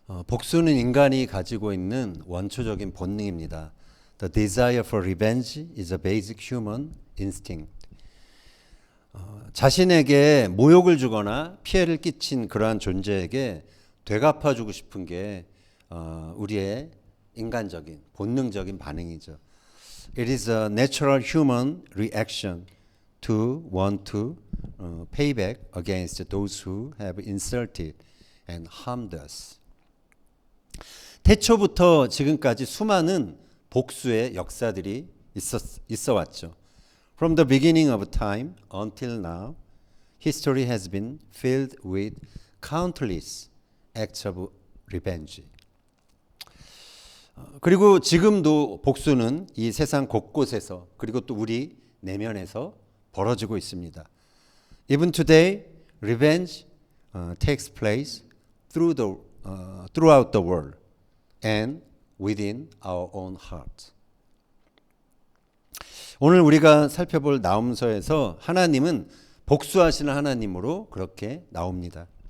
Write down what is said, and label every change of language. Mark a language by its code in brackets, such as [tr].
[ko] 복수는 인간이 가지고 있는 원초적인 본능입니다. [en] The desire for revenge is a basic human instinct. [ko] 자신에게 모욕을 주거나 피해를 끼친 그러한 존재에게 되갚아주고 싶은 게 우리의 인간적인 본능적인 반응이죠. [en] It is a natural human reaction to want to pay back against those who have insulted and harmed us. [ko] 태초부터 지금까지 수많은 복수의 역사들이 있어 왔죠. [en] From the beginning of time until now, history has been filled with countless acts of revenge. [ko] 그리고 지금도 복수는 이 세상 곳곳에서 그리고 또 우리 내면에서 벌어지고 있습니다. [en] Even today, revenge takes place throughout the world and within our own heart. [ko] 오늘 우리가 살펴볼 나훔서에서 하나님은 복수하시는 하나님으로 그렇게 나옵니다.